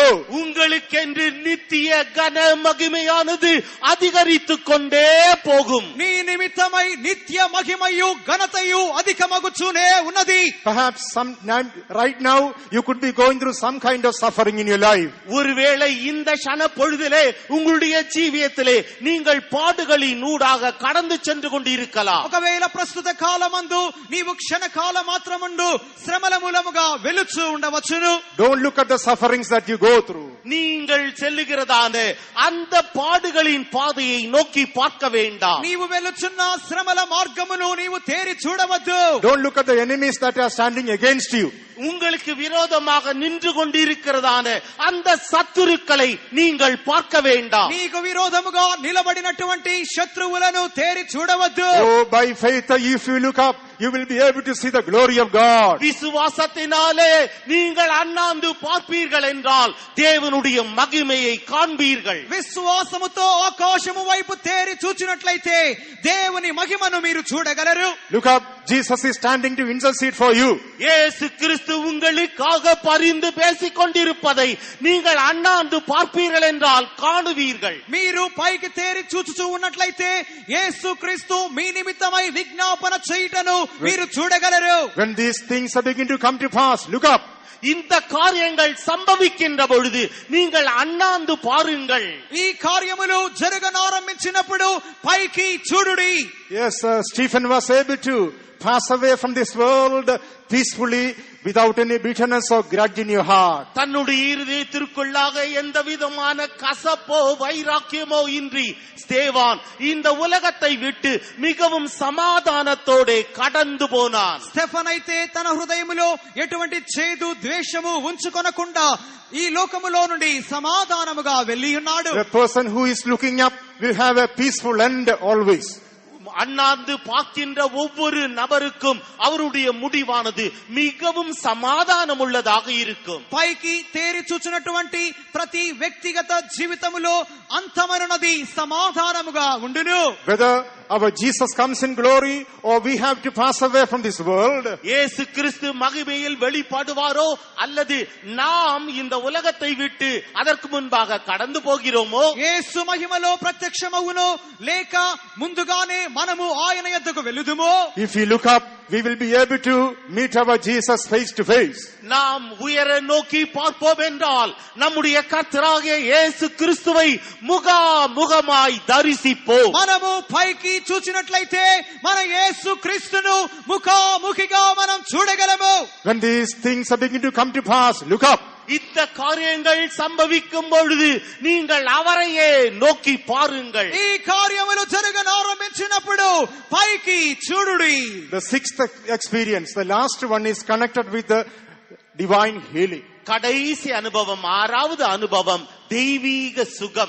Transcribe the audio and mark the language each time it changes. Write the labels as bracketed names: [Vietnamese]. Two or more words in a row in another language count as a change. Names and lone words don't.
[Tamil] உங்களுக்கென்று நித்திய கன மகிமையானது அதிகரித்துக் கொண்டே போகும். [Telugu] నీ నిమిత్తమై నిత్య మహిమయు ఘనతయు అధికమగుచునే ఉన్నది. [English] Perhaps right now you could be going through some kind of suffering in your life. [Tamil] ஒருவேளை இந்த க்ஷண பொழுதிலே உங்களுடைய ஜீவியத்திலே நீங்கள் பாடுகளின் ஊடாக கடந்து சென்று கொண்டிருக்கலாம். [Telugu] ఒకవేళ ప్రస్తుత కాలమందు నీవు క్షణకాల మాత్రముండు శ్రమల మూలముగా వెలుచు ఉండవచ్చును. [English] Don't look at the sufferings that you go through. [Tamil] நீங்கள் செல்லுகிறதான அந்த பாடுகளின் பாதையை நோக்கி பார்க்க வேண்டாம். [Telugu] నీవు వెలుచున్న శ్రమల మార్గమును నీవు తేరి చూడవద్దు. [English] Don't look at the enemies that are standing against you. [Tamil] உங்களுக்கு விரோதமாக நின்று கொண்டிருக்கிறதான அந்த சத்துருக்களை நீங்கள் பார்க்க வேண்டாம். [Telugu] నీకు విరోధముగా నిలబడినటువంటి శత్రువులను తేరి చూడవద్దు. [English] Oh, by faith, if you look up, you will be able to see the glory of God. [Tamil] விசுவாசத்தினாலே நீங்கள் அண்ணாந்து பார்ப்பீர்கள் என்றால் தேவனுடைய மகிமையை காண்பீர்கள். [Telugu] విశ్వాసముతో ఆకాశము వైపు తేరి చూచినట్లయితే దేవుని మహిమను మీరు చూడగలరు. [English] Look up, Jesus is standing to intercede for you. [Tamil] இயேசு கிறிஸ்து உங்களுக்காக பரிந்து பேசிக் கொண்டிருப்பதை நீங்கள் அண்ணாந்து பார்ப்பீர்கள் என்றால் காணுவீர்கள். [Telugu] మీరు పైకి తేరి చూచుచూ ఉన్నట్లయితే యేసు క్రీస్తు మీ నిమిత్తమై విజ్ఞాపన చేయుటను మీరు చూడగలరు. [English] When these things are beginning to come to pass, look up. [Tamil] இந்த காரியங்கள் சம்பவிக்கின்ற பொழுது நீங்கள் அண்ணாந்து பாருங்கள். [Telugu] ఈ కార్యములు జరగనారంభించినప్పుడు పైకి చూడుడి. [English] Yes, Stephen was able to pass away from this world peacefully without any bitterness or grudge in your heart. [Tamil] தன்னுடைய இருதயத்திற்குள்ளாக எந்த விதமான கசப்போ வைராக்கியமோ இன்றி ஸ்தேவான் இந்த உலகத்தை விட்டு மிகவும் சமாதானத்தோட கடந்து போனான். [Telugu] స్టెఫన్ అయితే తన హృదయములో ఎటువంటి చేదు ద్వేషము ఉంచుకొనకుండా ఈ లోకములో నుండి సమాధానముగా వెళ్ళి ఉన్నాడు. [English] The person who is looking up will have a peaceful end always. [Tamil] அண்ணாந்து பார்க்கின்ற ஒவ்வொரு நபருக்கும் அவருடைய முடிவானது மிகவும் சமாதானம் உள்ளதாக இருக்கும். [Telugu] పైకి తేరి చూచినటువంటి ప్రతి వ్యక్తిగత జీవితములో అంతమనున్నది సమాధానముగా ఉండును. [English] Whether our Jesus comes in glory or we have to pass away from this world, [Tamil] இயேசு கிறிஸ்து மகிமையில் வெளிப்படுவாரோ அல்லது நாம் இந்த உலகத்தை விட்டு அதற்கு முன்பாக கடந்து போகிறோமோ, [Telugu] యేసు మహిమలో ప్రత్యక్షమవును లేక ముందుగానే మనము ఆయన యొద్దకు వెలుదుమో. [English] if we look up, we will be able to meet our Jesus face to face. [Tamil] நாம் உயர நோக்கி பார்ப்போம் என்றால் நம்முடைய கர்த்தராகிய இயேசு கிறிஸ்துவை முகமாய் தரிசிப்போம். [Telugu] మనము పైకి చూచినట్లయితే మన యేసు క్రీస్తును ముఖాముఖిగా మనం చూడగలము. [English] When these things are beginning to come to pass, look up. [Tamil] இந்த காரியங்கள் சம்பவிக்கும் பொழுது நீங்கள் அவரையே நோக்கி பாருங்கள். [Telugu] ఈ కార్యములు జరగనారంభించినప్పుడు పైకి చూడుడి. [English] The sixth experience, the last one, is connected with the divine healing. [Tamil] கடைசி அனுபவம், ஆறாவது அனுபவம் தெய்வீக சுகம்.